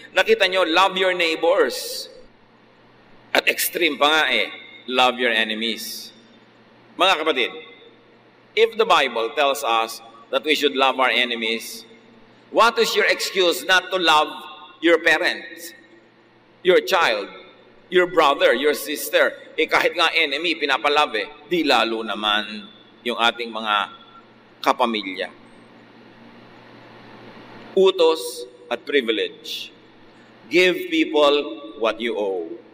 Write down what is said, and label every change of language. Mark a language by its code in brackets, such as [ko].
[tl] Nakita nyo, [en] love your neighbors. [tl] At extreme pa nga [en] love your enemies. [tl] Mga kapatid, [en] if the Bible tells us that we should love our enemies, what is your excuse not to love your parents, your child, your brother, your sister? [tl] Kahit nga enemy, pinapalove di lalo naman yung ating mga kapamilya. Utos at privilege. [en] Give people what you owe.